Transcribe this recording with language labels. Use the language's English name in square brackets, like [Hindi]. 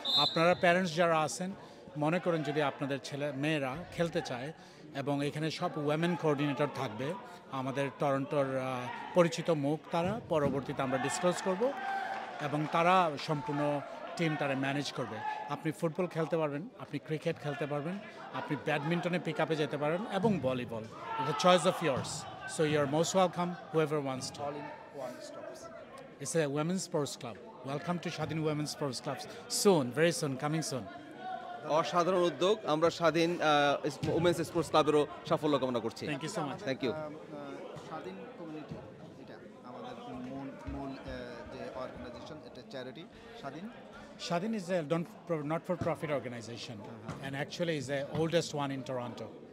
[Bangla] আপনারা প্যারেন্টস যারা আছেন, মনে করেন যদি আপনাদের ছেলে মেয়েরা খেলতে চায়, এবং এখানে সব ওয়েমেন কোঅর্ডিনেটর থাকবে, আমাদের টরন্টোর পরিচিত মুখ তারা, পরবর্তীতে আমরা ডিসক্লোজ করব, এবং তারা সম্পূর্ণ টিম তারা ম্যানেজ করবে। আপনি ফুটবল খেলতে পারবেন, আপনি ক্রিকেট খেলতে পারবেন, আপনি ব্যাডমিন্টনে পিক আপে যেতে পারেন, এবং ভলিবল। [English] এটা choice of yours, so you are most welcome whoever wants to. All in one stops. It's a women's sports club. Welcome to Shadin Women's Sports Clubs. Soon, very soon, coming soon. [Bangla] অসাধারণ উদ্যোগ। আমরা স্বাধীন women's sports ক্লাবেরও সাফল্য কামনা করছি। [English] Thank you so much. Thank you. [Bangla] স্বাধীন community, এটা আমাদের মূল যে অর্গানাইজেশন, এটা চ্যারিটি স্বাধীন। [English] Shadin is a not-for-profit organization, and actually is the oldest one in Toronto.